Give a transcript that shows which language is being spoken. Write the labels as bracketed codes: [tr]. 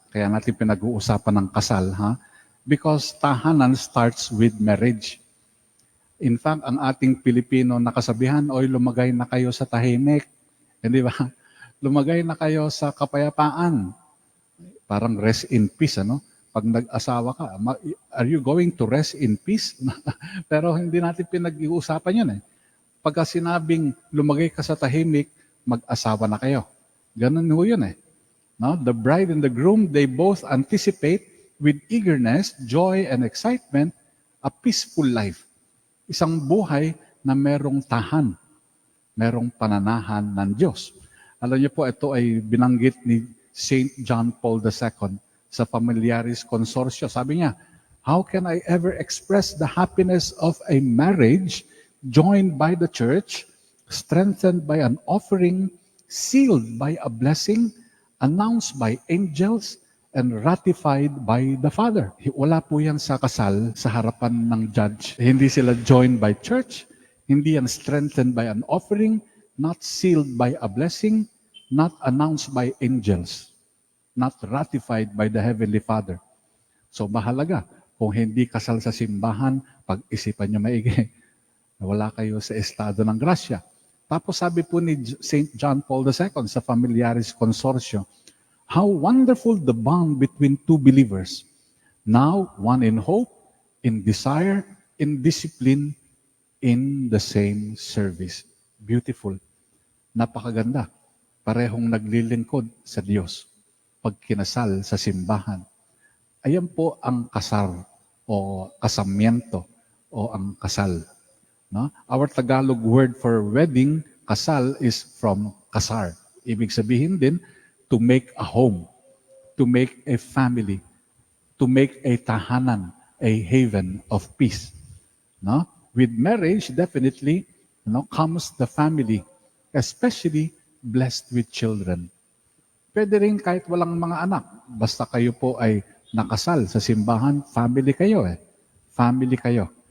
[tl] Kaya natin pinag-uusapan ng kasal. [en] Because tahanan starts with marriage. In fact, [tl] ang ating Pilipino nakasabihan, oy, lumagay na kayo sa tahimik. Hindi ba? Lumagay na kayo sa kapayapaan. Parang [en] rest in peace, [tl] Pag nag-asawa ka, [en] are you going to rest in peace? [tl] Pero hindi natin pinag-iusapan yun Pagka sinabing lumagay ka sa tahimik, mag-asawa na kayo. Ganun ho yun No? [en] The bride and the groom, they both anticipate with eagerness, joy, and excitement, a peaceful life. [tl] Isang buhay na merong tahan, merong pananahan ng Diyos. Alam niyo po, ito ay binanggit ni St. John Paul II sa Familiaris Consortio. Sabi niya, [en] how can I ever express the happiness of a marriage joined by the church, strengthened by an offering, sealed by a blessing, announced by angels, and ratified by the Father? [tl] Wala po yan sa kasal sa harapan ng judge. Hindi sila [en] joined by church, [tl] hindi yan [en] strengthened by an offering, not sealed by a blessing, not announced by angels, not ratified by the Heavenly Father. [tl] So mahalaga, kung hindi kasal sa simbahan, pag-isipan nyo maigi. Wala kayo sa estado ng grasya. Tapos sabi po ni St. [en] John Paul II sa Familiaris Consortio, how wonderful the bond between two believers, now one in hope, in desire, in discipline, in the same service. [tl] Beautiful. Napakaganda. Parehong naglilingkod sa Diyos. Pag kinasal sa simbahan. Ayan po ang kasar o kasamiento o ang kasal. No? [en] Our Tagalog word for wedding, kasal, is from kasar. [tl] Ibig sabihin din, [en] to make a home, to make a family, to make a tahanan, a haven of peace. No? With marriage, definitely, comes the family, especially blessed with children. [tl] Pwede rin kahit walang mga anak, basta kayo po ay nakasal sa simbahan, family kayo Family kayo.